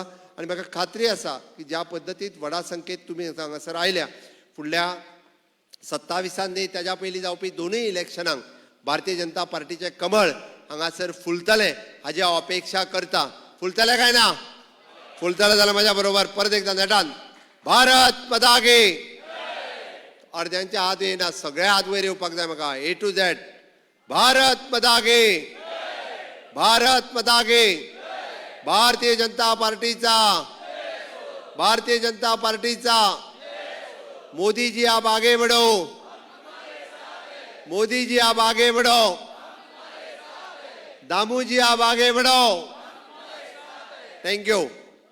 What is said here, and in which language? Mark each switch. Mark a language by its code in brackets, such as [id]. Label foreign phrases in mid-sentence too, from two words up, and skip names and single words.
[kok] आनी म्हाका खात्री आसा की ज्या पद्दतीत व्हडा संख्येत तुमी हांगासर आयल्या, फुडल्या 27 न्ही तेज्या पयलीं जावपी दोनूय इलेक्शनांक भारतीय जनता पार्टीचें कमळ हांगासर फुलतलें हाजी हांव अपेक्षा करता. फुलतलें काय ना? फुलतलें जाल्यार म्हज्या बरोबर परत एकदां नेटान [hi] भारत माता की. [kok] अर्द्यांचे हात येयना, सगळे हात वयर येवपाक जाय म्हाका. [en] A to Z. [hi] भारत माता की. भारत माता की. [kok] भारतीय जनता पार्टीचा, भारतीय जनता पार्टीचा। [hi] मोदी जी आप आगे बढ़ो, मोदी जी आप आगे बढ़ो, दामू जी आप आगे बढ़ो। [en] Thank you.